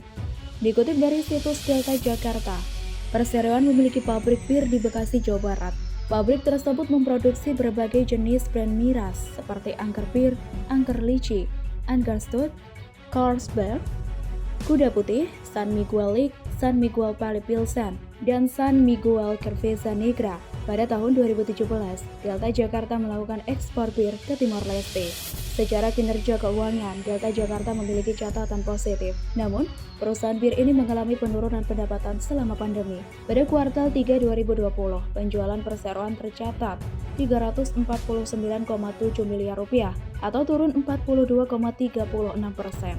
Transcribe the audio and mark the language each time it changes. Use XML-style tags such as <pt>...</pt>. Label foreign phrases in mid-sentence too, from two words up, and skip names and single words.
<id>Dikutip dari situs Delta Jakarta, perseroan memiliki pabrik bir di Bekasi, Jawa Barat. Pabrik tersebut memproduksi berbagai jenis brand miras seperti Angker Bir, Angker Lychee, Angker Stout, Carlsberg, Kuda Putih, San Miguel Light, San Miguel Pale Pilsen, dan San Miguel Cerveza Negra. Pada tahun 2017, Delta Jakarta melakukan ekspor bir ke Timor Leste. Secara kinerja keuangan, Delta Jakarta memiliki catatan positif. Namun, perusahaan bir ini mengalami penurunan pendapatan selama pandemi. Pada kuartal 3 2020, penjualan perseroan tercatat 349,7 miliar rupiah atau turun 42,36%.</id>